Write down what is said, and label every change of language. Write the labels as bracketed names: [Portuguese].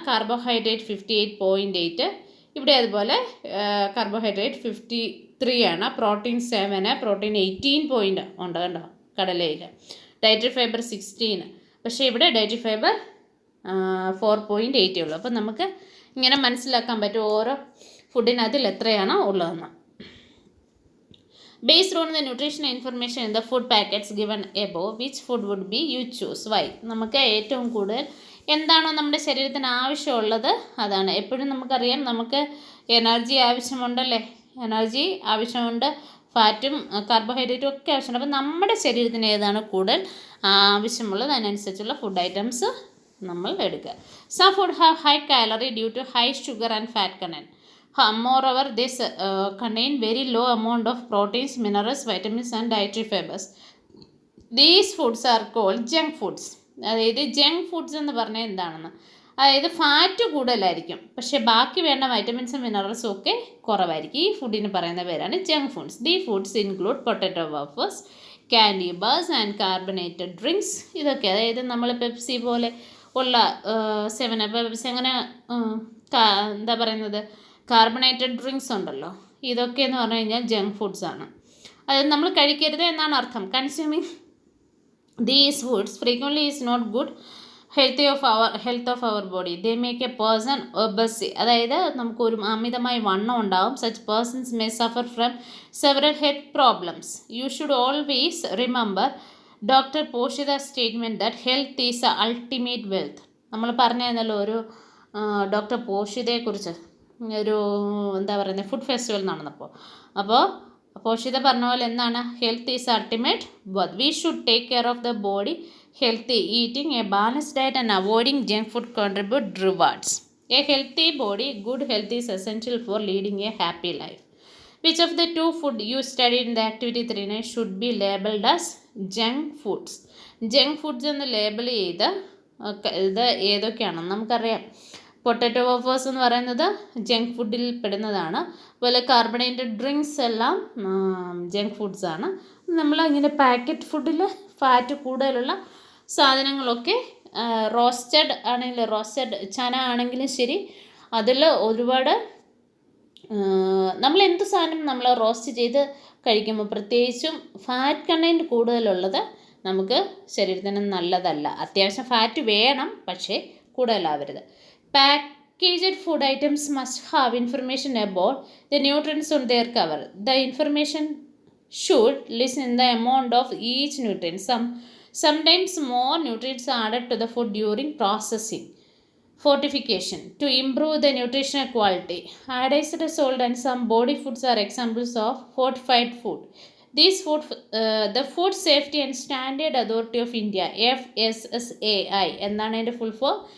[Malayalam] Carbohydrate 58.8. ഇവിടെ അതുപോലെ carbohydrate 53 ആണ്. പ്രോട്ടീൻ 7, പ്രോട്ടീൻ 18 ഉണ്ട് കണ്ടോ കടലയിൽ. ഡയറ്ററി ഫൈബർ 16, പക്ഷേ ഇവിടെ ഡയറ്ററി ഫൈബർ 4.8 ഉള്ളൂ. അപ്പോൾ നമുക്ക് ഇങ്ങനെ മനസ്സിലാക്കാൻ പറ്റും ഓരോ ഫുഡിനകത്തിൽ എത്രയാണ് ഉള്ളതെന്ന്. [English] Based on the nutritional information in the food packets given above, which food would be you choose? Why? [Malayalam] നമുക്ക് ഏറ്റവും കൂടുതൽ എന്താണോ നമ്മുടെ ശരീരത്തിന് ആവശ്യമുള്ളത് അതാണ്. എപ്പോഴും നമുക്കറിയാം നമുക്ക് എനർജി ആവശ്യമുണ്ടല്ലേ, എനർജി ആവശ്യമുണ്ട്, ഫാറ്റും കാർബോഹൈഡ്രേറ്റും ഒക്കെ ആവശ്യമുണ്ട്. അപ്പോൾ നമ്മുടെ ശരീരത്തിന് ഏതാണ് കൂടുതൽ ആവശ്യമുള്ളത് അതിനനുസരിച്ചുള്ള ഫുഡ് ഐറ്റംസ് നമ്മൾ എടുക്കുക. [English] Some food have high calorie due to high sugar and fat content. Moreover, this contain very low amount of proteins, minerals, vitamins and dietary fibers. These foods are called junk foods. [Malayalam] അതായത് junk foods എന്ന് പറഞ്ഞാൽ എന്താണെന്ന്, അതായത് fat കൂടുതലായിരിക്കും പക്ഷേ ബാക്കി വേണ്ട വൈറ്റമിൻസും മിനറൽസും ഒക്കെ കുറവായിരിക്കും. ഈ ഫുഡിന് പറയുന്ന പേരാണ് junk foods. [English] The foods include potato wafers, candy bars and carbonated drinks. [Malayalam] ഇതൊക്കെ അതായത് നമ്മൾ പെപ്സി പോലെ ഉള്ള 7 പെപ്സി അങ്ങനെ എന്താ പറയുന്നത് കാർബണേറ്റഡ് ഡ്രിങ്ക്സ് ഉണ്ടല്ലോ, ഇതൊക്കെ എന്ന് പറഞ്ഞു കഴിഞ്ഞാൽ ജങ്ക് ഫുഡ്സാണ്. അത് നമ്മൾ കഴിക്കരുത് എന്നാണ് അർത്ഥം. Consuming [English] These foods frequently is not good health of our body. They make a person obese. [Malayalam] അതായത് നമുക്കൊരു അമിതമായി വണ്ണം ഉണ്ടാവും. [English] Such persons may suffer from several health problems. You should always remember doctor Poshitha statement that health is a ultimate wealth. [Malayalam] നമ്മൾ പറഞ്ഞല്ലോ ഒരു doctor പോഷിതയെക്കുറിച്ച് ഒരു എന്താ പറയുന്നത് ഫുഡ് ഫെസ്റ്റിവൽ നടന്നപ്പോൾ. അപ്പോൾ പോഷിത പറഞ്ഞ പോലെ എന്താണ്, [English] Health is ultimate wealth. We should take care of the body. Healthy eating a balanced diet and avoiding junk food contribute rewards. A healthy body, good health is essential for leading a happy life. Which of the two food you studied in the activity 3 should be labeled as junk foods? [Malayalam] Junk foods എന്ന് label ചെയ്ത് ഇത് ഏതൊക്കെയാണെന്ന് നമുക്കറിയാം. Potato വഫേഴ്സ് എന്ന് പറയുന്നത് junk ഫുഡിൽ പെടുന്നതാണ്. അതുപോലെ carbonated drinks എല്ലാം ജങ്ക് ഫുഡ്സാണ്. നമ്മളിങ്ങനെ പാക്കറ്റ് ഫുഡിൽ ഫാറ്റ് കൂടുതലുള്ള സാധനങ്ങളൊക്കെ റോസ്റ്റഡ് ആണെങ്കിലും റോസ്റ്റഡ് ചന ആണെങ്കിലും ശരി, അതിൽ ഒരുപാട് നമ്മൾ എന്ത് സാധനം നമ്മൾ റോസ്റ്റ് ചെയ്ത് കഴിക്കുമ്പോൾ പ്രത്യേകിച്ചും ഫാറ്റ് കണ്ടൻറ്റ് കൂടുതലുള്ളത് നമുക്ക് ശരീരത്തിന് നല്ലതല്ല. അത്യാവശ്യം ഫാറ്റ് വേണം, പക്ഷേ കൂടുതലാവരുത്. [English] Packaged food items must have information about the nutrients on their cover. The information should list in the amount of each nutrient. sometimes more nutrients are added to the food during processing. Fortification to improve the nutritional quality. Iodized salt and some body foods are examples of fortified food. These food, the Food Safety and Standard Authority of India, FSSAI, [Malayalam] എന്താണ് അതിൻ്റെ full form?